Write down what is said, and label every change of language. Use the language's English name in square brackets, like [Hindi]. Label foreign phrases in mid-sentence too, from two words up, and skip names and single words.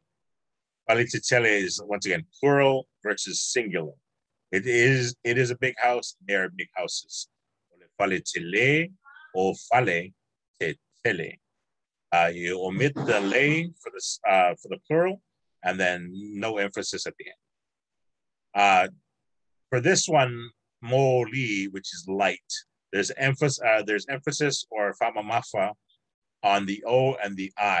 [English] Falitele is, once again, plural versus singular. It is a big house. They are big houses. Falitele or [Samoan] fale tele. [English] You omit the le for the plural, and then no emphasis at the end. For this one, moli, which is light, there's emphasis or famamafa on the o and the I.